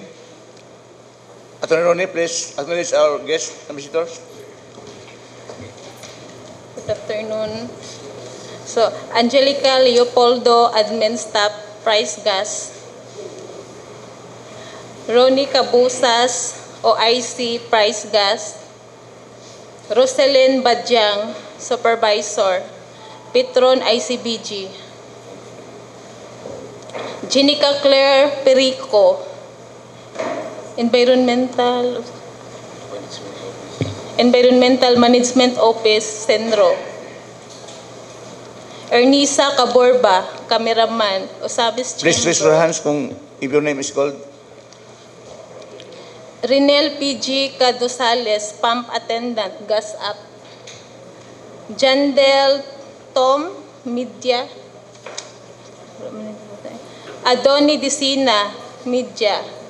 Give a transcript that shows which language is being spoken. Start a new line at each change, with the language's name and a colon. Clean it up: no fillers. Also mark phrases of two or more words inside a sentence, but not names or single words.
English: Attorney Ronnie, please acknowledge our guests and visitors. Good afternoon. So, Angelica Leopoldo, Admin Staff, Price Gas. Ronnie Cabusas, OIC, Price Gas. Roselyn Badyang, Supervisor, Petron ICBG. Jenica Claire Perico, Environmental Management Office, Senro. Ernisa Caborba, cameraman, Osabis Chamber. Please raise your hands if your name is called. Rinel PG Cadosales, Pump Attendant, Gas Up. Jandel Tom, Media. Adoni Disina, Media.